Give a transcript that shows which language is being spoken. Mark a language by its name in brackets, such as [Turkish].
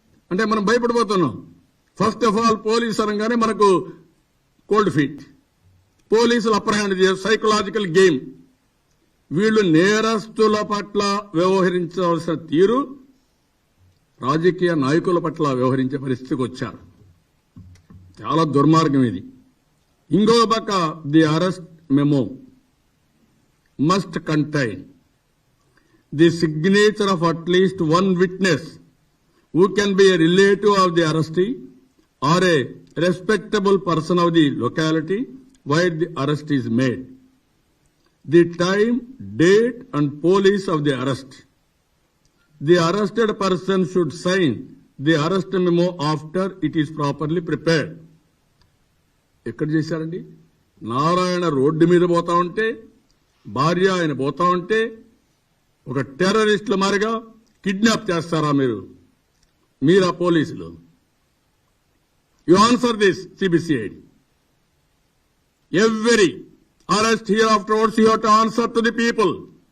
[Telugu] అంటే మనం భయపడిపోతున్నాం. First of all police అనగానే మనకు కోల్డ్ ఫీట్. పోలీసులు అప్పర్ హ్యాండ్ సైకలాజికల్ గేమ్. వీళ్లు నేరస్తుల పట్ల వ్యవహరించవలసిన తీరు రాజకీయ నాయకుల పట్ల వ్యవహరించే పరిస్థితికి వచ్చారు. చాలా దుర్మార్గం ఇది. ఇంకో పక్క [English] The arrest memo must contain the signature of at least one witness who can be a relative of the arrestee or a respectable person of the locality where the arrest is made, the time, date and police of the arrest. The arrested person should sign the arrest memo after it is properly prepared. [Telugu] ఎక్కడ చేశారండి? Narayana road మీద పోతా ఉంటే, భార్య ఆయన పోతా ఉంటే ఒక టెర్రరిస్టుల మారిగా కిడ్నాప్ చేస్తారా మీరా పోలీసులు? [English] You answer this CBCID. Every arrest here afterwards you have to answer to the people.